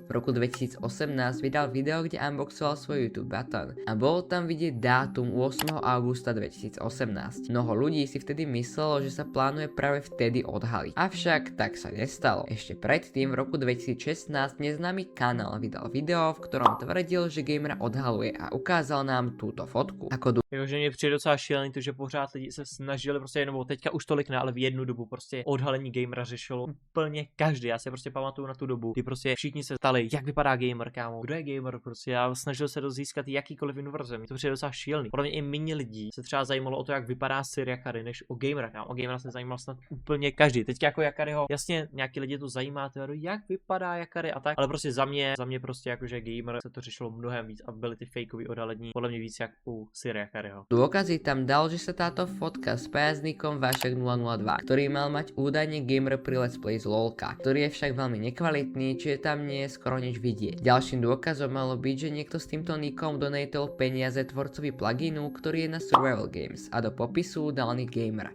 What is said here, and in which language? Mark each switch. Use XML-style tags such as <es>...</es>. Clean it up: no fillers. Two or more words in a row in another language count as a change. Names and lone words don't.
<sk>V roku 2018 vydal video, kde unboxoval svoj YouTube button a bolo tam vidieť dátum 8. augusta 2018. Mnoho ľudí si vtedy myslelo, že sa plánuje práve vtedy odhaliť. Avšak tak sa nestalo. Ešte predtým v roku 2016 neznámy kanál vydal video, v ktorom tvrdil, že gamera odhaluje a ukázal nám túto fotku.</sk> <cs>Jakože mě přijde docela šílený to, že pořád lidi se snažili prostě jenom, teďka už tolik ne, ale v jednu dobu prostě odhalení gamera řešilo úplně každý. Já si prostě pamatuju na tu dobu, kdy prostě všichni se ptali, jak vypadá gamer, kámo, kdo je gamer prostě, a snažil se získat jakýkoliv informace. To přijde docela šílený. Podle mě i méně lidí se třeba zajímalo o to, jak vypadá Sir Yakari, než o gamera, kámo. O gamera se zajímal snad úplně každý. Teď jako Yakariho, jasně, nějaký lidi to zajímá, tyjo, jak vypadá Yakari a tak, ale prostě za mě prostě jakože gamer se to řešilo mnohem víc a byly ty fakeový odhalení podle mě víc jak u Sir Yakariho.</cs> <sk>Dôkazy tam dal, že sa táto fotka s pajazníkom Vašek 002, ktorý mal mať údajne gamer pri Let's Play z LOLka, ktorý je však veľmi nekvalitný, čiže tam nie je skoro nič vidieť. Ďalším dôkazom malo byť, že niekto s týmto nickom donatol peniaze tvorcovi pluginu, ktorý je na Survival Games a do popisu dal nick gamer.</sk>